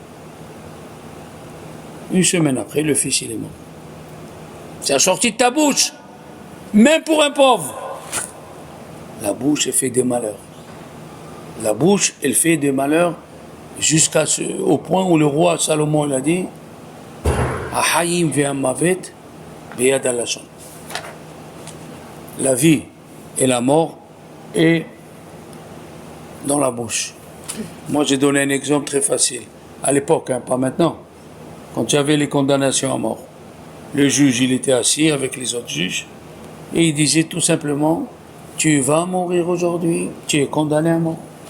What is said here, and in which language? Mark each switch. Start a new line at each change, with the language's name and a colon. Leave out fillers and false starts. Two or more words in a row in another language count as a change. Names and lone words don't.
French: Une semaine après, le fils, il est mort. Ça a sorti de ta bouche, même pour un pauvre. La bouche, elle fait des malheurs. La bouche, elle fait des malheurs au point où le roi Salomon l'a dit,
Hebrew: Ahayim ve'amavet beyad halashon.
French: La vie et la mort est dans la bouche. Moi, j'ai donné un exemple très facile. À l'époque, pas maintenant. Quand il y avait les condamnations à mort, le juge, il était assis avec les autres juges et il disait tout simplement, tu vas mourir aujourd'hui, tu es condamné à mort.